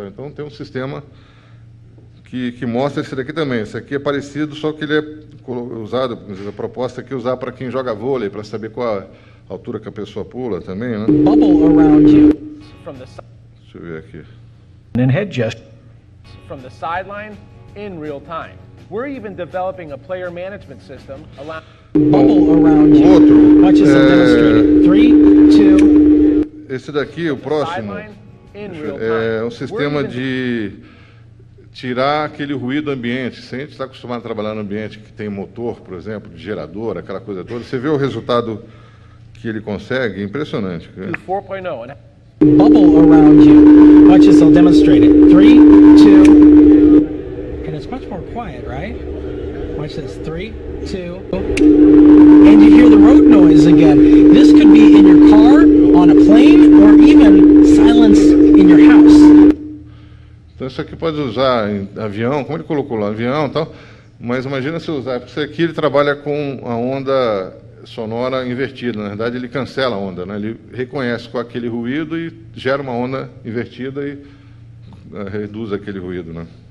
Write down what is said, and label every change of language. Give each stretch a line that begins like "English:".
Portuguese: Então tem um sistema que mostra esse daqui também. Esse aqui é parecido, só que ele é usado, a proposta aqui é usar para quem joga vôlei, para saber qual a altura que a pessoa pula também, né? Deixa eu ver aqui.
English: And head gesture from the sideline in real time. We're even developing a player management system allowing bubble around you.
Portuguese: Outro,
English: Watch this demonstrated. 3, 2.
Portuguese: Esse daqui, o próximo, é um sistema de tirar aquele ruído ambiente. Se a gente está acostumado a trabalhar no ambiente que tem motor, por exemplo, de gerador, aquela coisa toda, você vê o resultado que ele consegue, é impressionante. 4.0.
English: Bubble around you. Watch this, I'll demonstrate it. 3, 2. And it's much more quiet, right? Watch this. 3, 2. And you hear the road noise again. This could be in your car, on a plane, or even silence in your house.
Portuguese: Então isso aqui pode usar em avião, como ele colocou lá, avião e tal, mas imagina se usar, porque isso aqui ele trabalha com a onda sonora invertida, na verdade ele cancela a onda, né? Ele reconhece com aquele ruído e gera uma onda invertida e reduz aquele ruído, né?